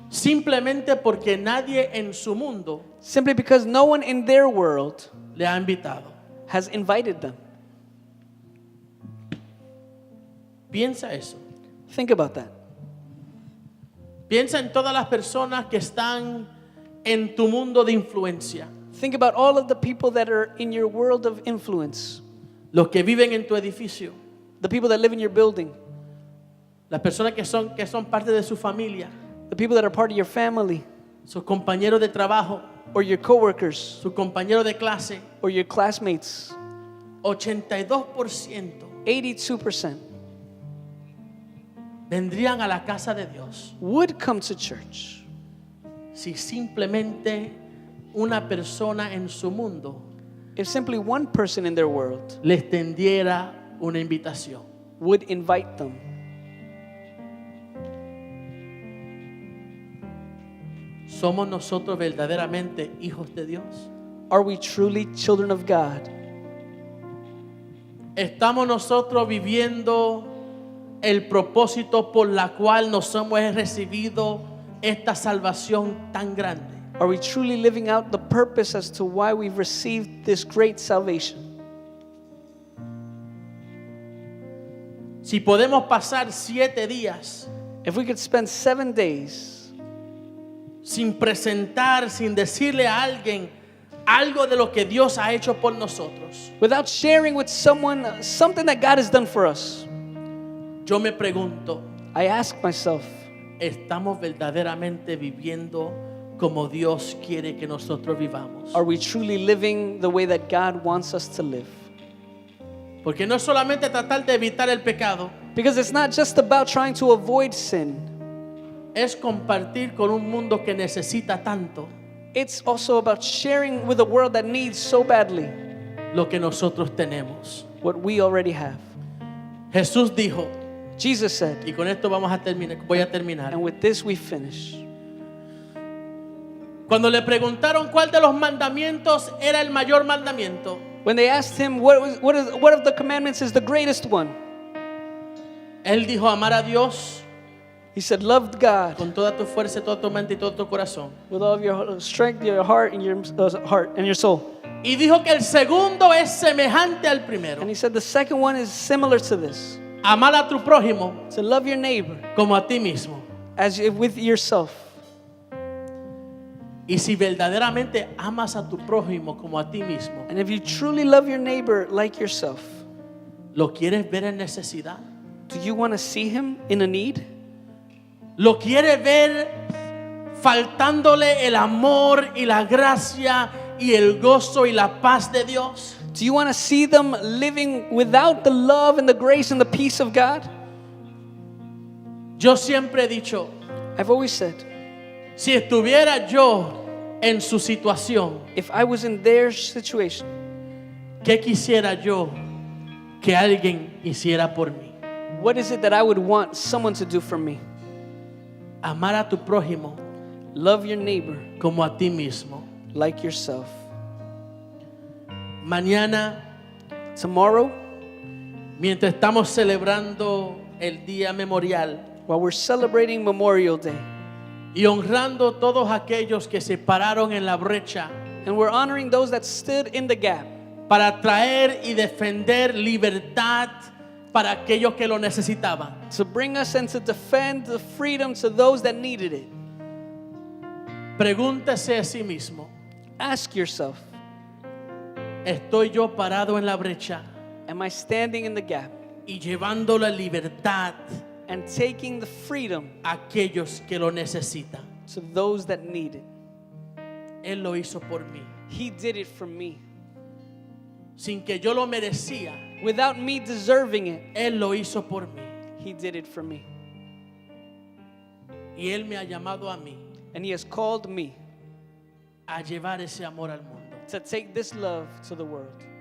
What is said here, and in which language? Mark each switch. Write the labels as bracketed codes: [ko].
[es] simplemente porque nadie en su mundo [en] simply because no one in their world [es] le ha invitado. [en] has invited them. [es] Piensa eso. [en] Think about that. [es] Piensa en todas las personas que están en tu mundo de influencia. [en] Think about all of the people that are in your world of influence, [es] Los que viven en tu edificio. [en] the people that live in your building, [es] Las personas que son parte de su familia. [en] the people that are part of your family, [es] Sus compañeros de trabajo. [en] or your coworkers, [es] Sus compañeros de clase. [en] or your classmates. [es] 82% [en] 82% [es] vendrían a la casa de Dios [en] would come to church [es] si simplemente una persona en su mundo [en] if simply one person in their world [es] les tendiera una invitación. [en] would invite them. [es] ¿Somos nosotros verdaderamente hijos de Dios? [en] Are we truly children of God? [es] ¿Estamos nosotros viviendo el propósito por la cual nos hemos recibido esta salvación tan grande? [en] Are we truly living out the purpose as to why we've received this great salvation? [es] Si podemos pasar 7 días [en] If we could spend 7 days [es] sin presentar, sin decirle a alguien algo de lo que Dios ha hecho por nosotros, [en] without sharing with someone something that God has done for us, [es] yo me pregunto, [en] I ask myself, [es] ¿estamos verdaderamente viviendo como Dios quiere que nosotros vivamos? [en] are we truly living the way that God wants us to live? [es] Porque no es solamente tratar de evitar el pecado, [en] Because it's not just about trying to avoid sin. [es] es compartir con un mundo que necesita tanto [en] It's also about sharing with a world that needs so badly [es] lo que nosotros tenemos. [en] what we already have. [es] Jesús dijo, [en] Jesus said, [es] y con esto voy a terminar. [en] and with this we finish. [es] Cuando le preguntaron cuál de los mandamientos era el mayor mandamiento, [en] When they asked him, what of the commandments is the greatest one? [es] él dijo amar a Dios [en] He said, love God [es] con toda tu fuerza, toda tu mente y todo tu corazón. [en] with all of your strength, your heart, and your soul. [es] Y dijo que el segundo es semejante al primero. [en] And he said the second one is similar to this. [es] Amar a tu prójimo [en] To love your neighbor [es] como a ti mismo. [en] as if with yourself. [es] Y si verdaderamente amas a tu prójimo como a ti mismo, [en] And if you truly love your neighbor like yourself, [es] ¿lo quieres ver en necesidad? [en] Do you want to see him in a need? [es] ¿Lo quiere ver faltándole el amor y la gracia y el gozo y la paz de Dios? [en] Do you want to see them living without the love and the grace and the peace of God? [es] Yo siempre he dicho, [en] I've always said, [es] si estuviera yo en su situación, [en] if I was in their situation, [es] ¿qué quisiera yo que alguien hiciera por mí? [en] what is it that I would want someone to do for me? [es] Amar a tu prójimo [en] Love your neighbor [es] como a ti mismo. [en] like yourself. [es] Mañana, [en] Tomorrow, [es] mientras estamos celebrando el día memorial [en] while we're celebrating Memorial Day, [es] y honrando todos aquellos que se pararon en la brecha [en] and we're honoring those that stood in the gap [es] para traer y defender libertad para aquellos que lo necesitaban. [en] to bring us and to defend the freedom to those that needed it. [es] Pregúntese a sí mismo, [en] Ask yourself, [es] ¿estoy yo parado en la brecha [en] am I standing in the gap [es] y llevando la libertad [en] and taking the freedom [es] a aquellos que lo necesitan? [en] to those that need it? [es] Él lo hizo por mí, [en] He did it for me. [es] sin que yo lo merecía. [en] Without me deserving it, [es] Él lo hizo por mí [en] He did it for me. [es] y Él me ha llamado a mí [en] And He has called me [es] a llevar ese amor al mundo. [en] to take this love to the world.